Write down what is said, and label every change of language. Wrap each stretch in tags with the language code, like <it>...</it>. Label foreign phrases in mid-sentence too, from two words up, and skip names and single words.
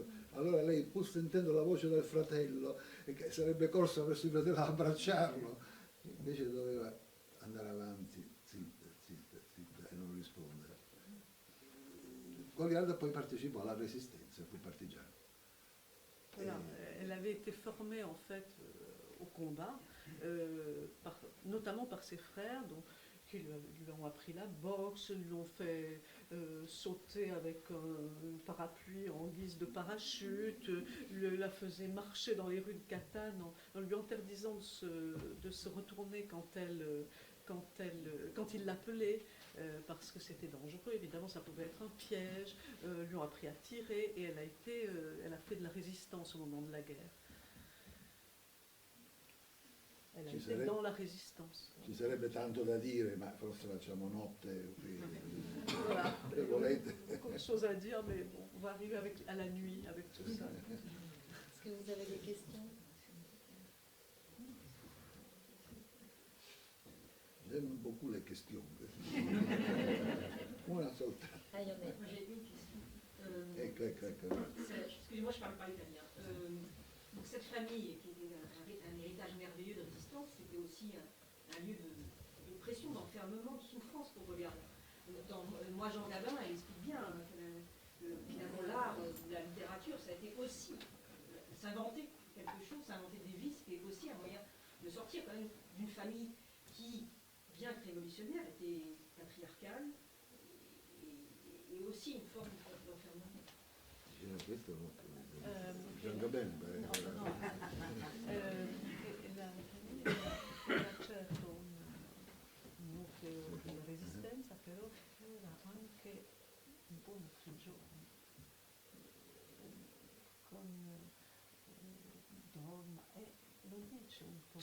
<it>Allora lei, pur sentendo la voce del fratello, e che sarebbe corsa verso il fratello ad abbracciarlo, invece doveva andare avanti, zitta, e non rispondere. Goliarda poi partecipò alla resistenza, fu partigiano.</it> <fr>Voilà, elle avait été formée en fait au combat, notamment par ses frères, qui lui ont appris la boxe, lui ont fait sauter avec un parapluie en guise de parachute, la faisaient marcher dans les rues de Catane en lui interdisant de se retourner quand il l'appelait, parce que c'était dangereux, évidemment ça pouvait être un piège, lui ont appris à tirer et elle a fait de la résistance au moment de la guerre. Elle a</fr> <it>Ci</it> <fr>été</fr> <it>sarebbe-</it> <fr>dans la résistance.</fr> <it>Ci sarebbe tanto da dire, ma forse facciamo notte qui.</it> <fr>Voilà.</fr> <it>Se volete.</it> <fr>Beaucoup de choses à dire, mais bon, on va arriver à la nuit avec tout ça. Est-ce que vous avez des questions? J'aime beaucoup les questions.</fr> <it>Una soltanto.</it> <fr>Ah, il y en a. Moi j'ai une question.</fr> <it>Ecco.</it> <fr>Excusez-moi, je parle pas italien. Donc cette famille qui était un héritage merveilleux de résistance, c'était aussi un lieu de pression, d'enfermement, de souffrance pour Goliarda. Moi, Jean Gabin, elle explique bien que finalement l'art, la littérature, ça a été aussi s'inventer quelque chose, s'inventer des vies, c'était aussi un moyen de sortir quand même d'une famille qui, bien que révolutionnaire, était patriarcale et aussi une forme d'enfermement.</fr> <it>Questo gioca bene. No, no. La famiglia era certo un nucleo di resistenza, però era anche un po' una prigione, con donna, e lo dice un po'</it>